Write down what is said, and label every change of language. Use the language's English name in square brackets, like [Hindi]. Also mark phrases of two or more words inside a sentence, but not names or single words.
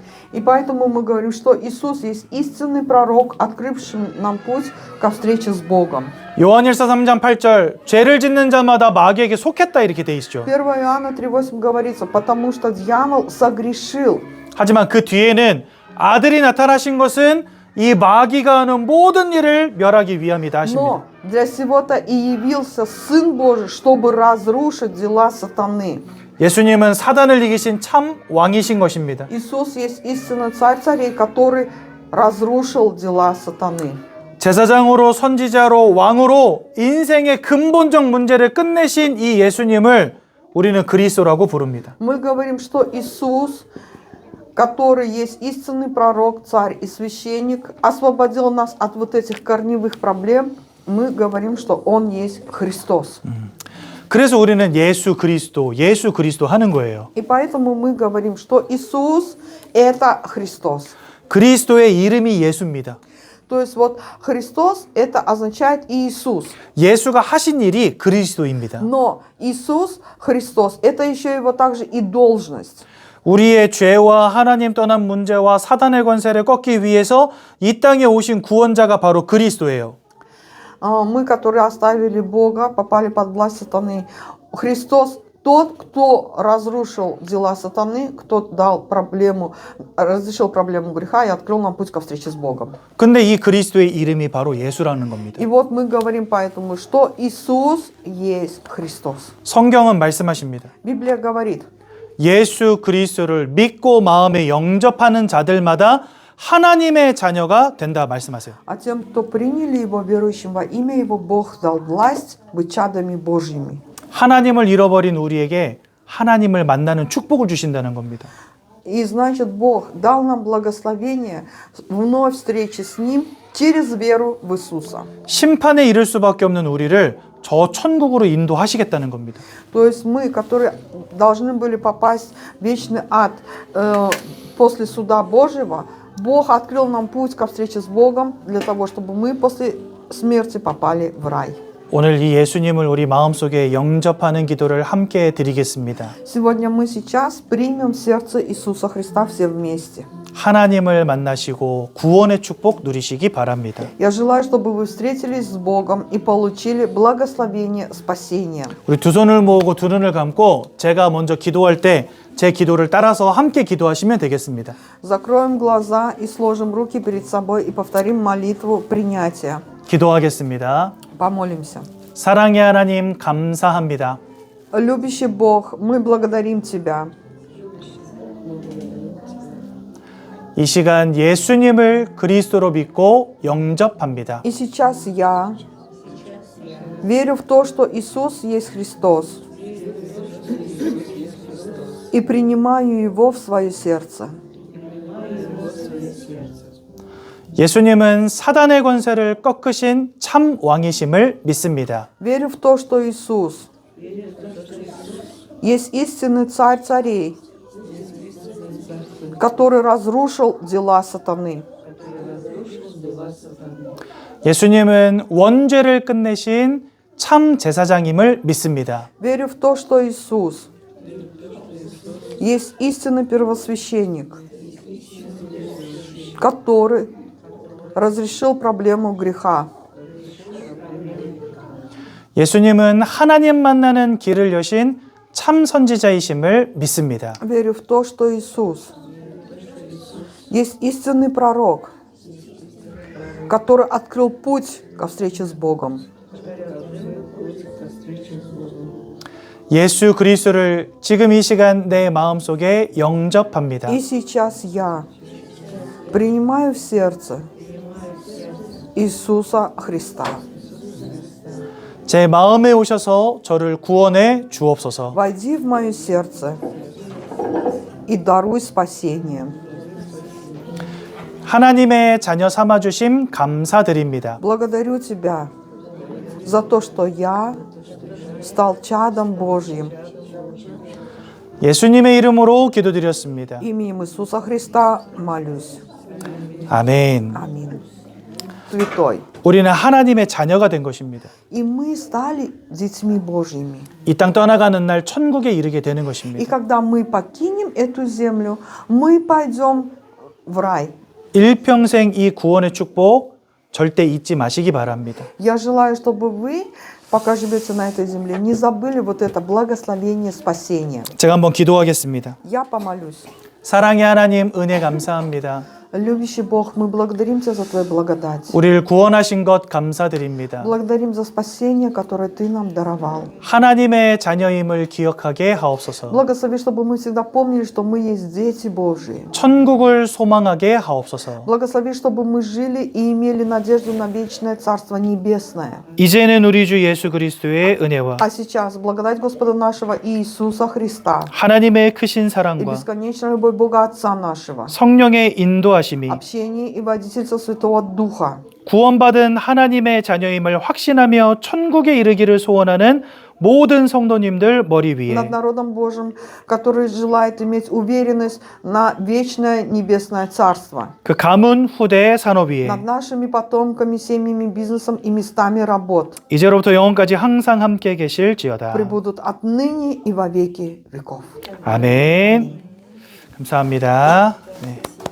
[Russian] И поэтому мы говорим, что Иисус есть истинный пророк, открывший нам путь ко встрече с Богом. [Korean] 요한일서 3장 8절 죄를 짓는 자마다 마귀에게 속했다 이렇게 돼 있죠. [Russian] 1 Иоанна 3:8 говорится: «Потому что дьявол согрешил». [Korean] 하지만 그 뒤에는 아들이 나타나신 것은 이 마귀가 하는 모든 일을 멸하기 위함이다 하십니다. [Russian] Но для сего-то и явился Сын Божий, чтобы разрушить дела сатаны. [Korean] 예수님은 사단을 이기신 참 왕이신 것입니다. [Russian] Иисус есть истинный царь царей, который разрушил дела сатаны. [Korean] 제사장으로 선지자로 왕으로 인생의 근본적 문제를 끝내신 이 예수님을 우리는 그리스도라고 부릅니다. [Russian] Мы говорим, что Иисус, который есть истинный пророк, царь и священник, освободил нас от вот этих корневых проблем. Мы говорим, что Он есть Христос. [Korean] 그래서 우리는 예수 그리스도 하는 거예요. [Russian] И поэтому мы говорим, что Иисус – это Христос. [Korean] 그리스도의 이름이 예수입니다. [Russian] То есть вот Христос – это означает Иисус. [Korean] 예수가 하신 일이 그리스도입니다. [Russian] Но Иисус, Христос – это еще его также и должность. [Korean] 우리의 죄와 하나님 떠난 문제와 사단의 권세를 꺾기 위해서 이 땅에 오신 구원자가 바로 그리스도예요. [Russian] Мы, которые оставили Бога, попали под власть сатаны. Христос – тот, кто разрушил дела сатаны, кто разрешил проблему греха и открыл нам путь ко встрече с Богом. [Korean] 근데 이 그리스도의 이름이 바로 예수라는 겁니다. [Russian] И вот мы говорим поэтому, что Иисус есть Христос. [Korean] 성경은 말씀하십니다. [Russian] Библия говорит: [Korean] 예수 그리스도를 믿고 마음에 영접하는 자들마다 하나님의 자녀가 된다 말씀하세요. [Russian] «А тем, кто приняли Его, верующим во имя Его, Бог дал власть быть чадами Божьими». [Korean] 하나님을 잃어버린 우리에게 하나님을 만나는 축복을 주신다는 겁니다. [Russian] И значит, Бог дал нам благословение вновь встречи с Ним через веру в Иисуса. [Korean] 심판에 이를 수밖에 없는 우리를 저 천국으로 인도하시겠다는 겁니다. [Russian] То есть мы, которые должны были попасть в вечный ад после суда Божьего, Бог открыл нам путь ко встрече с Богом для того, чтобы мы после смерти попали в рай. [Korean] 오늘 이 예수님을 우리 마음속에 영접하는 기도를 함께 드리겠습니다. [Russian] Сегодня мы сейчас примем сердце Иисуса Христа все вместе. [Korean] 하나님을 만나시고 구원의 축복 누리시기 바랍니다. [Russian] Я желаю, чтобы вы встретились с Богом и получили благословение спасения. [Korean] 우리 두 손을 모으고 두 눈을 감고 제가 먼저 기도할 때 제 기도를 따라서 함께 기도하시면 되겠습니다. [Russian] Закроем глаза и сложим руки перед собой и повторим молитву принятия. [Korean] 기도하겠습니다. [Russian] Помолимся. [Korean] 사랑의 하나님 감사합니다. [Russian] Любящий Бог, мы благодарим Тебя. [Korean] 이 시간 예수님을 그리스도로 믿고 영접합니다. [Russian] И сейчас я верю в то, что Иисус есть Христос, и принимаю Его в свое сердце. [Korean] 예수님은 사단의 권세를 꺾으신 참 왕이심을 믿습니다. [Russian] Верю в то, что Иисус есть истинный царь царей, который разрушил дела сатаны. [Korean] 예수님은 원죄를 끝내신 참 제사장임을 믿습니다. [Russian] Верю в то, что Иисус есть истинный первосвященник, который разрешил проблему греха. [Korean] 예수님은 하나님 만나는 길을 여신 참 선지자이심을 믿습니다. [Russian] Верю в то, что Иисус есть истинный пророк, который открыл путь ко встрече с Богом. [Korean] 예수 그리스도를 지금 이 시간 내 마음속에 영접합니다. [Russian] И сейчас я принимаю в сердце Иисуса Христа. [Korean] 제 마음에 오셔서 저를 구원해 주옵소서. [Russian] войди в мое сердце и даруй спасение. [Korean] 하나님의 자녀 삼아 주심 감사드립니다. [Russian] Благодарю Тебя за то, что я стал чадом Божьим. [Korean] 예수님의 이름으로 기도드렸습니다. [Russian] Именем Иисуса Христа молюсь. [Korean] 아멘. [Russian] Аминь. Святой. [Korean] 우리는 하나님의 자녀가 된 것입니다. [Russian] И мы стали детьми Божьими. [Korean] 이 땅 떠나가는 날 천국에 이르게 되는 [Russian] И [Korean] 것입니다. [Russian] когда мы покинем эту землю, мы пойдем в рай. [Korean] 일평생 이 구원의 축복 절대 잊지 마시기 바랍니다. [Russian] Я желаю, чтобы вы, пока живете на этой земле, не забыли вот это благословение спасения. [Korean] 제가 한번 기도하겠습니다. [Russian] Я помолюсь. [Korean] 사랑의 하나님, 은혜 감사합니다. [Russian] Любящий Бог, мы благодарим Тебя за Твою благодать. [Korean] 우리를 구원하신 것 감사드립니다. [Russian] Благодарим за спасение, которое Ты нам даровал. [Korean] 하나님의 자녀임을 기억하게 하옵소서. [Russian] Благослови, чтобы мы всегда помнили, что мы есть дети Божьи. [Korean] 천국을 소망하게 하옵소서. [Russian] Благослови, чтобы мы жили и имели надежду на вечное Царство Небесное. [Korean] 이제는 우리 주 예수 그리스도의 은혜와 [Russian] А сейчас благодать Господа нашего Иисуса Христа [Korean] 하나님의 크신 [Russian] и [Korean] 사랑과 [Russian] бесконечная любовь Бога Отца нашего, [Korean] 성령의 인도하심이 [Russian] общение и водительство Святого Духа, [Korean] 구원받은 하나님의 자녀임을 확신하며 천국에 이르기를 소원하는 모든 성도님들 머리 위에 [Russian] над народом Божьим, который желает иметь уверенность на вечное Небесное Царство, [Korean] 그 가문 후대 산업 위에 [Russian] над нашими потомками, семьями, бизнесом и местами работ, [Korean] 이제로부터 영원까지 항상 함께 계실지어다. [Russian] пребудут отныне и во веки веков. [Korean] 아멘. 감사합니다. 네.